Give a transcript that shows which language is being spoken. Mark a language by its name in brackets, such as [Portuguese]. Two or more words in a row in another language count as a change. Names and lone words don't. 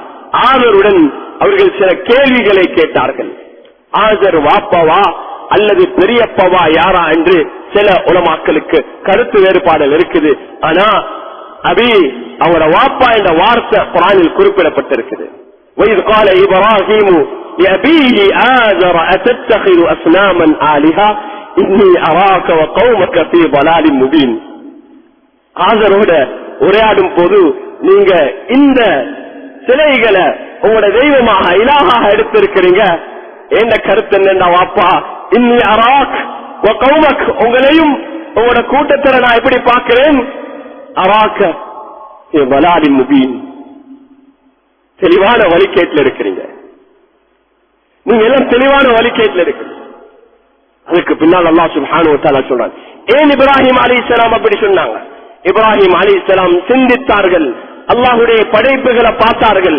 [Tamil] ஆதருடன் அவர்கள் சில கேள்விகளை கேட்டார்கள். ஆதர் வாப்பாவா அல்லது பெரியப்பாவா யாரா என்று சில உலமாக்களுக்கு கருத்து வேறுபாடுகள் இருக்குது. ஆனா அபி அவரோட வாப்பா என்ற வார்த்தை குர்ஆனில் குறிப்பிடப்பட்டிருக்குது. [Arabic] وَإِذْ قَالَ إِبْرَاهِيمُ لِأَبِيهِ آزَرَ أَتَتَّخِذُ أَصْنَامًا آلِهَةً إِنِّي أَرَاكَ وَقَوْمَكَ فِي ضَلَالٍ مُبِينٍ. [Tamil] ஆதரோட உரையாடும் போது நீங்க இந்த சிலைகளை உங்களோட தெய்வமாக இலாஹாக எடுத்திருக்கிறீங்க. என்ன கருத்து என்னன்னா வாப்பா, [Arabic] إني أراك وقومك, [Tamil] உங்களையும் உங்களோட கூட்டத்தில் நான் எப்படி பார்க்கிறேன், [Arabic] أراك في ضلال مبين, [Tamil] தெளிவான வழிகேட்டில் இருக்கிறீங்க. நீங்க எல்லாம் தெளிவான வழிகேட்டில் இருக்கிறீங்க. அதுக்கு பின்னால் [Arabic] الله سبحانه وتعالى [Tamil] சொல்றான், ஏன் இப்ராஹிம் அலைஹிஸ்ஸலாம் அப்படி சொன்னாங்க? இப்ராஹிம் அலைஹிஸ்ஸலாம் சிந்தித்தார்கள், அல்லாஹ்வுடைய படைப்புகளை பார்த்தார்கள்.